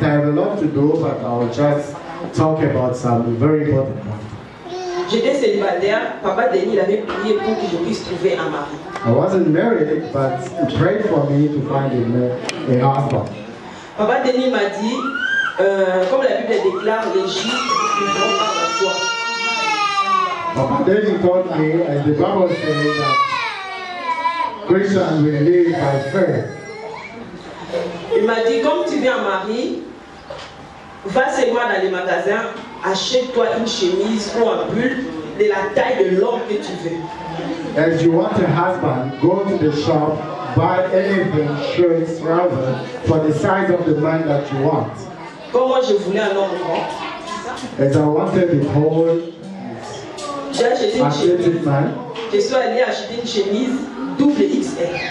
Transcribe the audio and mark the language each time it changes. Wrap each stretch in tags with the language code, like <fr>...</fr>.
<en>I have a lot to do, but I will just talk about some very important points.</en> <fr>J'étais célibataire. Papa Denis avait prié pour que je puisse trouver un mari.</fr> <en>I wasn't married, but he prayed for me to find a husband.</en> <fr>Papa Denis m'a dit, comme la Bible déclare, les Juifs vivront par la foi.</fr> <en>Papa Denis told me, as the Bible says, that Christians will live by faith.</en> <fr>Il m'a dit, comme tu veux un mari, va seulement dans les magasins, achète-toi une chemise ou un pull de la taille de l'homme que tu veux.</fr> <en>As you want a husband, go to the shop, buy anything, shirts, rather, for the size of the man that you want.</en> <fr>Comme moi je voulais un homme grand,</fr> <en>As I wanted a tall,</en> <fr>j'ai acheté une chemise.</fr> <en>athletic man,</en> <fr>Je suis allée acheter une chemise double XL.</fr>